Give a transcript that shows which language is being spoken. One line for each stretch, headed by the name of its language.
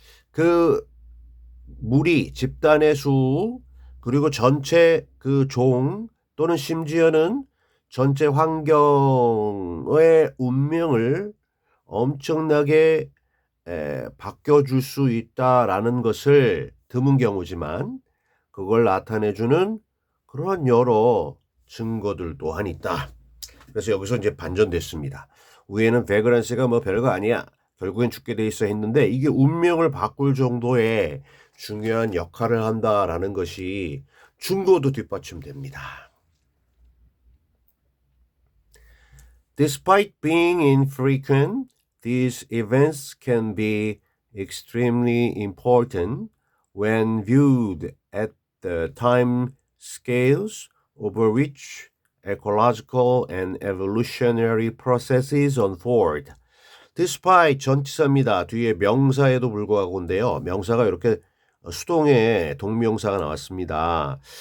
Korean: 그 무리 집단의 수 그리고 전체 그 종 또는 심지어는 전체 환경의 운명을 엄청나게 바뀌어줄 수 있다라는 것을 드문 경우지만 그걸 나타내주는 그런 여러 증거들 또한 있다. 그래서 여기서 이제 반전됐습니다. 위에는 vagrancy가 뭐 별거 아니야. 결국엔 죽게 돼 있어 했는데 이게 운명을 바꿀 정도의 중요한 역할을 한다라는 것이 증거도 뒷받침됩니다.
English: Despite being infrequent, these events can be extremely important when viewed at the time scales over which ecological and evolutionary processes unfold.
Korean: Despite 전치사입니다. 뒤에 명사에도 불구하고인데요. 명사가 이렇게 수동의 동명사가 나왔습니다.